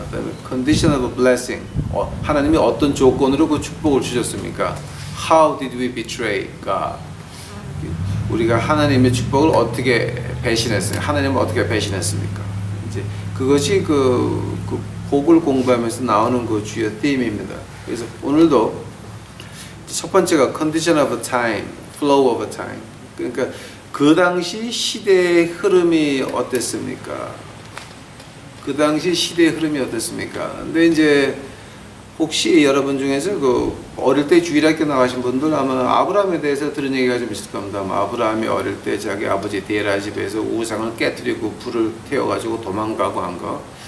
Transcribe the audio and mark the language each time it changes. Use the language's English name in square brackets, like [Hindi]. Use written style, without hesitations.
[Korean] 그다음에 [English] Condition of blessing, [Korean] 하나님이 어떤 조건으로 그 축복을 주셨습니까? [English] How did we betray God? [Korean] 우리가 하나님의 축복을 어떻게 배신했어요? 하나님을 어떻게 배신했습니까? 이제 그것이 그 복을 공부하면서 나오는 그 주요 팀입니다. 그래서 오늘도 첫 번째가 [English] condition of time, flow of time. [Korean] 그러니까 그 당시 시대의 흐름이 어땠습니까? 그 당시 시대의 흐름이 어땠습니까? 근데 이제 혹시 여러분 중에서 그 어릴 때 주일학교 나가신 분들 아마 아브라함에 대해서 들은 얘기가 좀 있을 겁니다. 아브라함이 어릴 때 자기 아버지 데라 집에서 우상을 깨뜨리고 불을 태워가지고 도망가고 한 거.